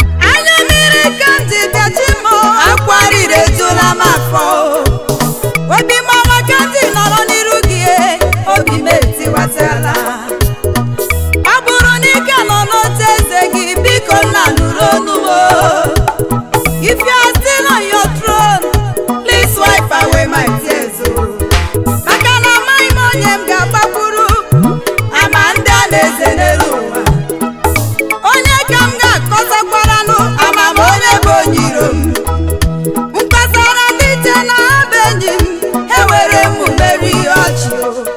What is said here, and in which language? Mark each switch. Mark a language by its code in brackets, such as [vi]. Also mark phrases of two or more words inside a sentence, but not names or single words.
[ig] Anya mmiri ka m ji bịa, chi m o. Akwa riri ejula m afọ o. Obi m ọma ka m ji nọrọ n'iru gị, e. Obi m etiwatala. Ọ bụrụ na ị ka nọ n'oche eze gị, biko, nna, nụrụ onu m o. [en] If you are still on your throne, please wipe away my tears o. [ig] Maka na amaghị m onye m ga-agbakwuru, ama ndị a na-eze n'elu ụwa. Onye ka m ga-akọzakwaranụ, ama m onye bụ onye iro m. M kọsara ndị iche na ha bụ enyi m, ha were m mere ihe ọchị o.